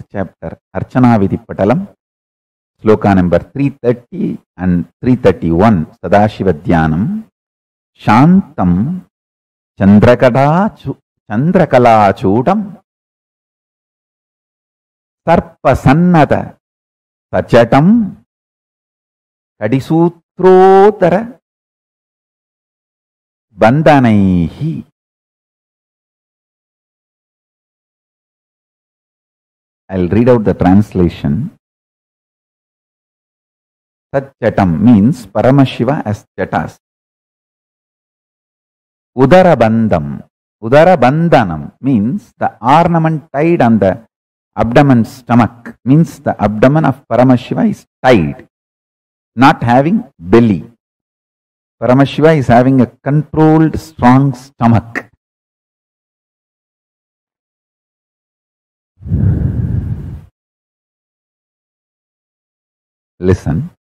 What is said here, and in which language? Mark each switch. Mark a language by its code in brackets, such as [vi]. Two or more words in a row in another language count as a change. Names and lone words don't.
[sa] chapter, Archana Vidhi Patalam, Sloka [en] number 330 and 331, [sa] Sadashiva Dhyanam, शान्तं चन्द्रकला चूडं सर्पसन्नद्ध सजटं कटिसूत्रोदर बन्धनैः. [en] I'll read out the translation. Satchatam means Paramashiva as Jatas. Udarabandham. Udarabandhanam means the ornament tied on the abdomen stomach, means the abdomen of Paramashiva is tied, not having belly. Paramashiva is having a controlled, strong stomach. Listen.